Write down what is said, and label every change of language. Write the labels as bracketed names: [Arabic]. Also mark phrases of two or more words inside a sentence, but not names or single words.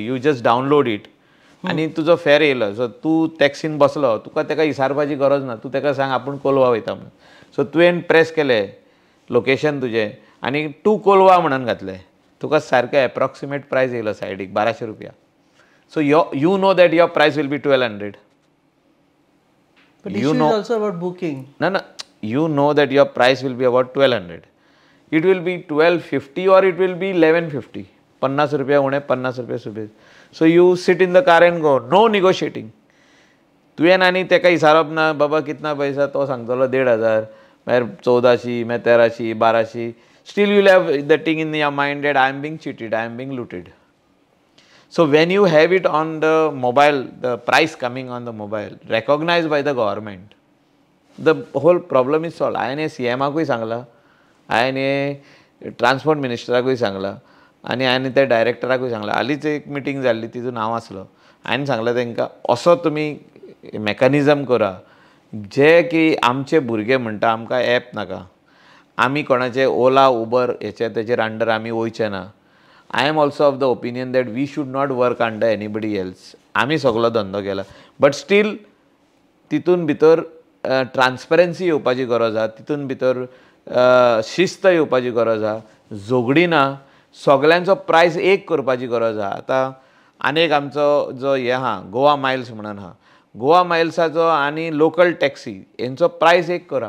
[English] you just download it [Konkani] आनी तुजो फेअर येयलो. सो तूं टॅक्सीन बसलो, तुका तेका विचारपाची गरज ना, तूं तेका सांग आपूण कोलवा वयता म्हणून. सो तुवें प्रेस केलें लोकेशन तुजें आनी टू कोलवा म्हणून घातलें, तुका सारकें [English] approximate price [Konkani] येयलो सायडीक 1200 रुपया. [English] So you know that your price will be 1200. You know also about booking. No, you know that your price will be about 1200. It will be 1250 or it will be 1150. [Konkani] 50 रुपया उणे 50 रुपया सुबेज. [English] So you sit in the car and go. No negotiating. [Konkani] तुवें आनी तेका विचारप ना बाबा [Hindi] कितना पैसा, [Konkani] तो सांगतलो 1500, मागीर 1400, मागीर 1300, 1200. [English] Still you will have the thing in your mind that I am being cheated, I am being looted. So when you have it on the mobile, the price coming on the mobile, recognized by the government, the whole problem is solved. [Konkani] हांवें CMाकूय सांगला, हांवें ट्रान्सपोर्ट मिनिस्टराकूय सांगला आनी हांवें त्या डायरेक्टराकूय सांगला. हालींच एक मिटींग जाल्ली तितून हांव आसलो. हांवें सांगलें तांकां असो तुमी मेकॅनिजम करा जे की आमचे भुरगे म्हणटा आमकां ॲप नाका, आमी कोणाचे ओला उबर हेचे तेचेर अंडर आमी वयचे ना. [English] I am also of the opinion that we should not work under anybody else. [Konkani] आमी सगळो धंदो केला, [English] but still [Konkani] तितून भितर ट्रान्सपरन्सी येवपाची गरज आहा, तितून भितर शिस्त येवपाची गरज आहा, झगडी ना, सगळ्यांचो प्रायस एक करपाची गरज आहा. आतां आनीक आमचो जो हे आहा गोवा मायल्स म्हणून आहा, गोवा मायल्साचो आनी लोकल टॅक्सी हेंचो प्रायस एक करा.